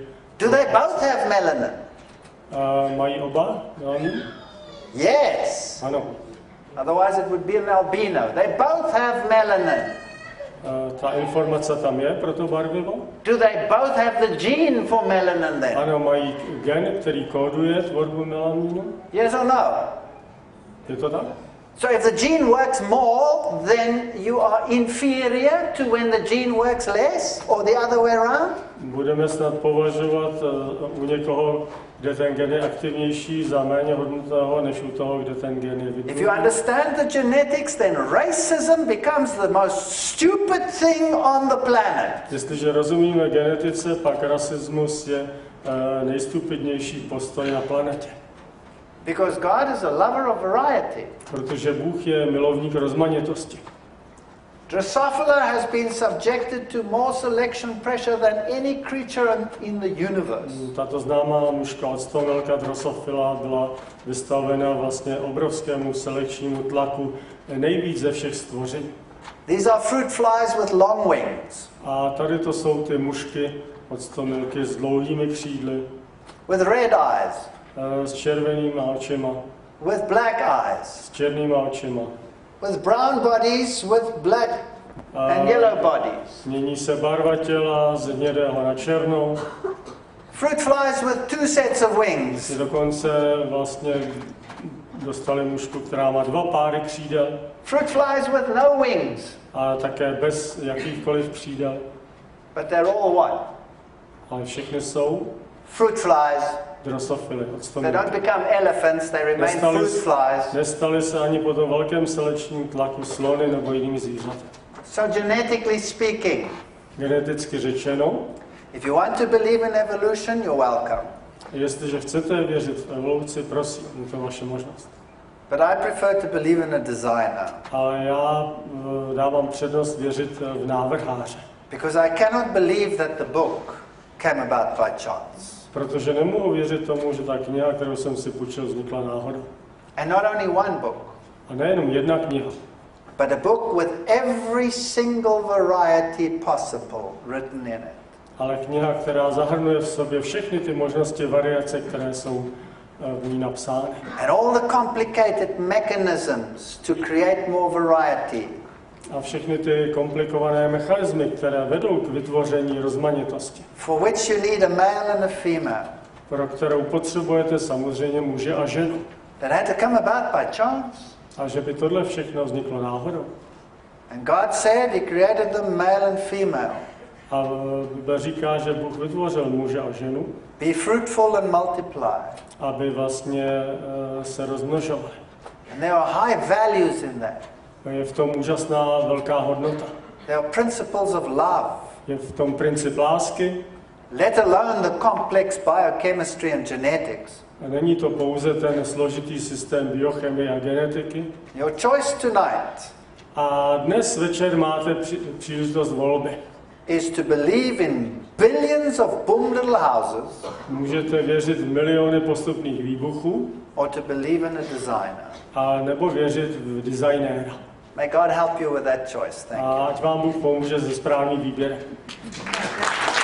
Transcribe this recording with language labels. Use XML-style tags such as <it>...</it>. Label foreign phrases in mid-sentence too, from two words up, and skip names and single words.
<en>Do they both have melanin?</en> <cs>Mají oba melanin?</cs> <en>Yes.</en> <cs>Ano.</cs> <en>Otherwise it would be an albino. They both have melanin.</en> <cs>Ta informace tam je pro to barvivo?</cs> <en>Do they both have the gene for melanin then?</en> <cs>Ano, mají gen, který kóduje tvorbu melaninu.</cs> <en>Yes or no?</en> <cs>Je to tak?</cs> <en>So if the gene works more, then you are inferior to when the gene works less, or the other way around?</en> <cs>Budeme snad považovat u někoho, kde ten gen je aktivnější, za méně hodnotného, než u toho, kde ten gen je</cs> <en>If you</en> <cs>vytvořený.</cs> <en>understand the genetics, then racism becomes the most stupid thing on the planet.</en> <cs>Jestliže rozumíme genetice, pak rasismus je nejstupidnější postoj na planetě.</cs> <en>Because God is a lover of variety.</en> <cs>Protože Bůh je milovník rozmanitosti.</cs> <en>Drosophila has been subjected to more selection pressure than any creature in the universe.</en> <cs>Tato známá mužka octomelka Drosophila byla vystavena vlastně obrovskému selekčnímu tlaku nejvíc ze všech stvoření.</cs> <en>These are fruit flies with long wings,</en> <cs>A tady to jsou ty mužky octomelky s dlouhými křídly,</cs> <en>with red eyes,</en> <cs>s červenýma očima,</cs> <en>with black eyes,</en> <cs>s černýma očima.</cs> <en>with brown bodies, with black and yellow bodies.</en> <cs>Mění se barva těla z hnědého na černou.</cs> <en>Fruit flies with two sets of wings.</en> <cs>Dokonce vlastně dostali mužku, která má 2 páry křídel.</cs> <en>Fruit flies with no wings,</en> <cs>A také bez jakýchkoliv křídel.</cs> <en>but they're all one.</en> <cs>Ale všechny jsou</cs> <en>Fruit flies.</en> <cs>drosophily.</cs> <en>They don't become elephants, they remain fruit flies.</en> <cs>Nestali se ani po tom velkém selekčním tlaku slony nebo jinými zvířaty.</cs> <en>So genetically speaking,</en> <cs>Geneticky řečeno,</cs> <en>if you want to believe in evolution, you're welcome.</en> <cs>jestliže chcete věřit v evoluci, prosím, je to vaše možnost.</cs> <en>But I prefer to believe in a designer.</en> <cs>Ale já dávám přednost věřit v návrháře.</cs> <en>Because I cannot believe that the book came about by chance.</en> <cs>Protože nemohu věřit tomu, že ta kniha, kterou jsem si půjčil, vznikla náhodou.</cs> <en>And not only one book,</en> <cs>A nejenom jedna kniha,</cs> <en>but a book with every single variety possible written in it.</en> <cs>ale kniha, která zahrnuje v sobě všechny ty možnosti variace, které jsou v ní napsány.</cs> <en>And all the complicated mechanisms to create more variety.</en> <cs>A všechny ty komplikované mechanismy, které vedou k vytvoření rozmanitosti,</cs> <en>For which you need a male and a female.</en> <cs>pro kterou potřebujete samozřejmě muže a ženu.</cs> <en>That had to come about by chance.</en> <cs>A že by tohle všechno vzniklo náhodou.</cs> <en>And God said He created them male and female.</en> <cs>A Bible říká, že Bůh vytvořil muže a ženu,</cs> <en>Be fruitful and multiply.</en> <cs>aby vlastně se rozmnožovali.</cs> <en>And there are high values in that.</en> <cs>Je v tom úžasná velká hodnota.</cs> <en>There are principles of love.</en> <cs>Je v tom princip lásky.</cs> <en>Let alone the complex biochemistry and genetics.</en> <cs>A není to pouze ten složitý systém biochemie a genetiky.</cs> <en>Your choice tonight</en> <cs>A dnes večer máte příležitost volby.</cs> <en>is to believe in billions of boom little houses</en> <cs>Můžete věřit v miliony postupných výbuchů,</cs> <en>or to believe in a designer.</en> <cs>a nebo věřit v designéra.</cs> <en>May God help you with that choice. Thank you.</en> <cs>A ať vám Bůh pomůže ze správný výběr.</cs>